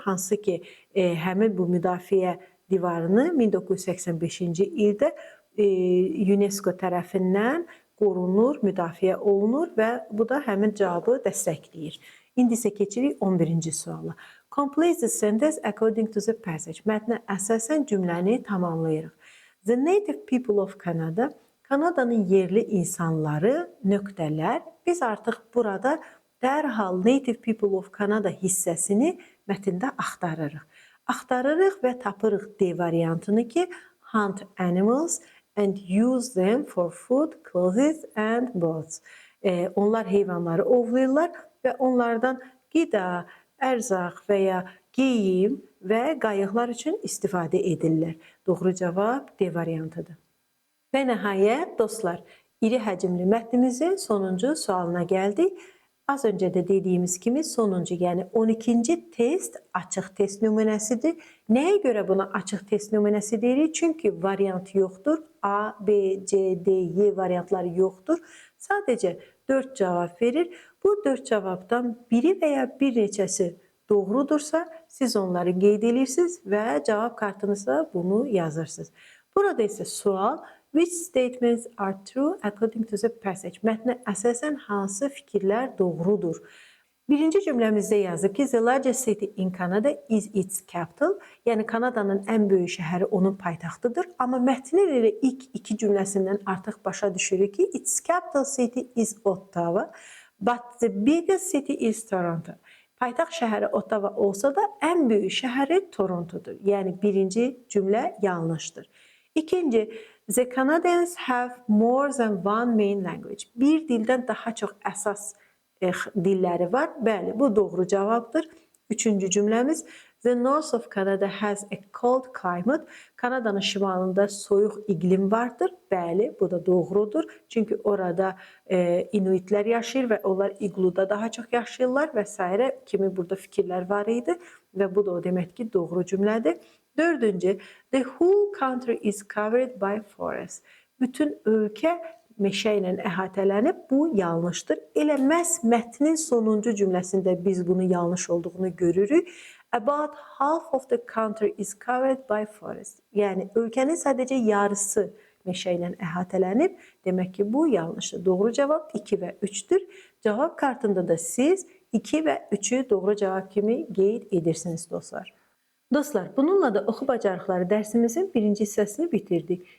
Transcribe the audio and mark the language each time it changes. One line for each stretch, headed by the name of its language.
Azerbaijani: Hansı ki, həmin bu müdafiə divarını 1985-ci ildə UNESCO tərəfindən qorunur, müdafiə olunur və bu da həmin cavabı dəstəkləyir. İndi isə keçirik 11-ci suala.
English: Complete the sentence according to the passage.
Azerbaijani: Mətnə əsasən cümləni tamamlayırıq.
English: The native people of Canada,
Azerbaijani: Kanadanın yerli insanları, nöqtələr. Biz artıq burada dərhal Native People of Canada hissəsini mətndə axtarırıq. Axtarırıq və tapırıq D variantını ki,
English: hunt animals and use them for food, clothes and boats.
Azerbaijani: Onlar heyvanları ovlayırlar və onlardan qida, ərzaq və ya geyim və qayıqlar üçün istifadə edirlər. Doğru cavab D variantıdır. Və nəhayət, dostlar, iri həcmli mətnimizin sonuncu sualına gəldik. Az öncə də dediyimiz kimi sonuncu, yəni 12-ci test açıq test nümunəsidir. Nəyə görə buna açıq test nümunəsi deyirik? Çünki variant yoxdur. A, B, C, D, Y variantları yoxdur. Sadəcə 4 cavab verir. Bu 4 cavabdan biri və ya bir neçəsi doğrudursa, siz onları qeyd edirsiniz və cavab kartınızda bunu yazırsınız. Burada isə sual,
English: which statements are true according to the passage?
Azerbaijani: Mətnə əsasən hansı fikirlər doğrudur? Birinci cümləmizdə yazıb ki,
English: the largest city in Canada is its capital.
Azerbaijani: Yəni, Kanadanın ən böyük şəhəri onun paytaxtıdır. Amma mətnin elə ilk iki cümləsindən artıq başa düşürük ki,
English: its capital city is Ottawa, but the biggest city is Toronto.
Azerbaijani: Paytaxt şəhəri Ottawa olsa da ən böyük şəhəri Torontodur. Yəni, birinci cümlə yanlışdır. İkinci,
English: the Canadians have more than one main language.
Azerbaijani: Bir dildən daha çox əsas dilləri var. Bəli, bu doğru cavabdır. Üçüncü cümləmiz,
English: the north of Canada has a cold climate.
Azerbaijani: Kanadanın şimalında soyuq iqlim vardır. Bəli, bu da doğrudur. Çünki orada inuitlər yaşayır və onlar igluda daha çox yaşayırlar və s. kimi burada fikirlər var idi və bu da o demək ki, doğru cümlədir. Dördüncü,
English: the whole country is covered by forests.
Azerbaijani: Bütün ölkə meşə ilə əhatələnib, bu yanlışdır. Elə məhz mətnin sonuncu cümləsində biz bunu yanlış olduğunu görürük.
English: About half of the country is covered by forest.
Azerbaijani: Yəni ölkənin sadəcə yarısı meşə ilə əhatələnib. Demək ki, bu yanlışdır. Doğru cavab 2 və 3-dür. Cavab kartında da siz 2 və 3-ü doğru cavab kimi qeyd edirsiniz dostlar. Dostlar, bununla da oxu bacarıqları dərsimizin birinci hissəsini bitirdik.